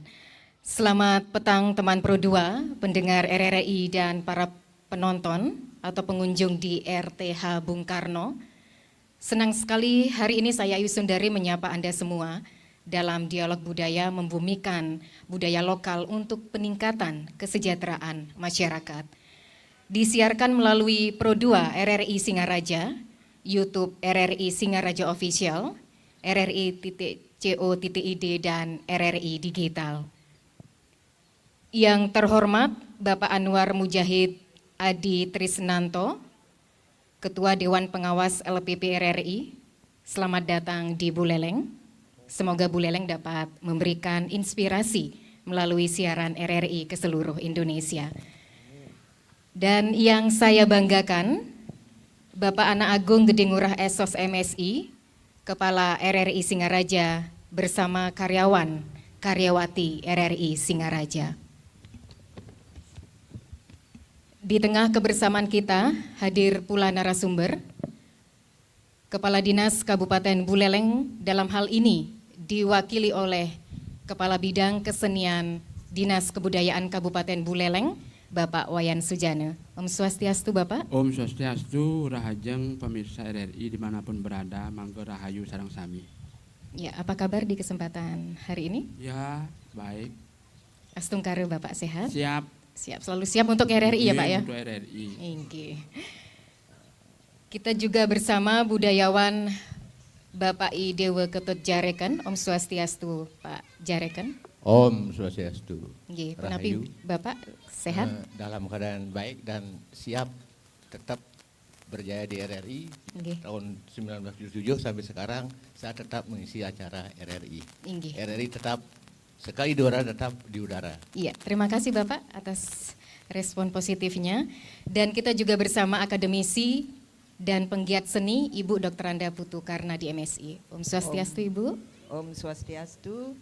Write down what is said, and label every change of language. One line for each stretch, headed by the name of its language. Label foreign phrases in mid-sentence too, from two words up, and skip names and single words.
Indonesian: Selamat petang teman Pro 2, pendengar RRI dan para penonton atau pengunjung di RTH Bung Karno. Senang sekali hari ini saya Ayu Sundari menyapa Anda semua dalam dialog budaya membumikan budaya lokal untuk peningkatan kesejahteraan masyarakat. Disiarkan melalui Pro 2 RRI Singaraja, YouTube RRI Singaraja Official, RRI.co.id dan RRI Digital. Yang terhormat Bapak Anwar Mujahid Adi Trisnanto, Ketua Dewan Pengawas LPP RRI, selamat datang di Buleleng. Semoga Buleleng dapat memberikan inspirasi melalui siaran RRI ke seluruh Indonesia. Dan yang saya banggakan, Bapak Ana Agung Gede Ngurah Esos MSI, Kepala RRI Singaraja bersama karyawan, karyawati RRI Singaraja. Di tengah kebersamaan kita hadir pula narasumber, Kepala Dinas Kabupaten Buleleng dalam hal ini diwakili oleh Kepala Bidang Kesenian Dinas Kebudayaan Kabupaten Buleleng, Bapak Wayan Sujana.
Balinese: Om Swastiastu
Indonesian: Bapak.
Balinese: Om Swastiastu,
Indonesian: Rahajeng pemirsa RRI dimanapun berada,
Balinese: mangga rahayu sareng sami.
Indonesian: Ya, apa kabar di kesempatan hari ini? Ya, baik. Astungkare Bapak sehat? Siap. Siap, selalu siap untuk RRI ya Pak ya? Untuk RRI. Oke. Kita juga bersama budayawan Bapak I Dewa Ketut Jareken.
Balinese: Om Swastiastu
Indonesian: Pak Jareken.
Balinese: Om Swastiastu.
Indonesian: Nggih, Rahayu. Bapak sehat? Dalam keadaan baik dan siap tetap berjaya di RRI. Nggih. Tahun 1977 sampai sekarang saya tetap mengisi acara RRI. Nggih. RRI tetap sekali di udara tetap di udara. Iya, terima kasih Bapak atas respon positifnya. Dan kita juga bersama akademisi dan penggiat seni Ibu Dr. Anda Putu Karna di MSI.
Balinese: Om Swastiastu
Indonesian: Ibu.
Balinese: Om Swastiastu.